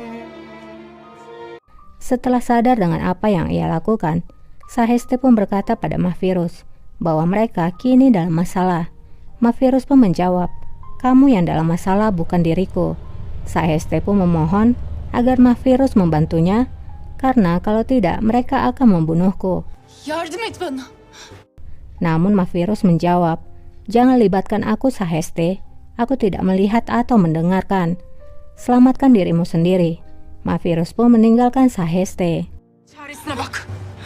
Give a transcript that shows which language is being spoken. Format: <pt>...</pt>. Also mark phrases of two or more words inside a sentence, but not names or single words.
<id>Setelah sadar dengan apa yang ia lakukan, Saheste pun berkata pada Mahfirus bahwa mereka kini dalam masalah. Mahfirus pun menjawab, kamu yang dalam masalah bukan diriku. Saheste pun memohon agar Mahfirus membantunya, karena kalau tidak mereka akan membunuhku.</id> <tr>Yardım et bana.</tr> <id>Namun Mahfirus menjawab, jangan libatkan aku Saheste, aku tidak melihat atau mendengarkan. Selamatkan dirimu sendiri. Mavirus pun meninggalkan Saheste.</id> <tr>Çaresine bak.</tr>